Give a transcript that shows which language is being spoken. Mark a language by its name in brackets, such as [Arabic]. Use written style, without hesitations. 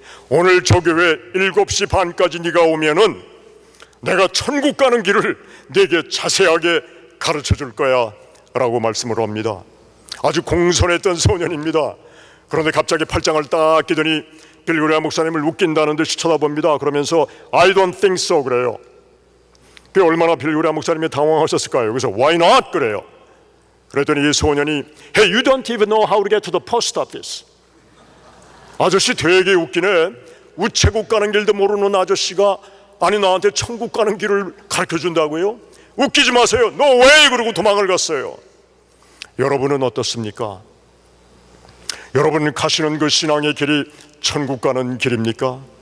[Korean] 오늘 저 교회 7시 반까지 네가 오면은 내가 천국 가는 길을 네게 자세하게 가르쳐 줄 거야 라고 말씀을 합니다. 아주 공손했던 소년입니다. 그런데 갑자기 팔짱을 딱 끼더니 빌리 그레이엄 목사님을 웃긴다는 듯이 쳐다봅니다. 그러면서 [English] I don't think so [Korean] 그래요. 그 얼마나 빌리 그레이엄 목사님이 당황하셨을까요? 그래서 [English] Why not [Korean] 그래요. 그랬더니 이 소년이 [English] Hey, you don't even know how to get to the post office. [Korean] 아저씨 되게 웃기네. 우체국 가는 길도 모르는 아저씨가 아니 나한테 천국 가는 길을 가르쳐준다고요? 웃기지 마세요. [English] No way! [Korean] 그러고 도망을 갔어요. 여러분은 어떻습니까? 여러분 가시는 그 신앙의 길이 천국 가는 길입니까?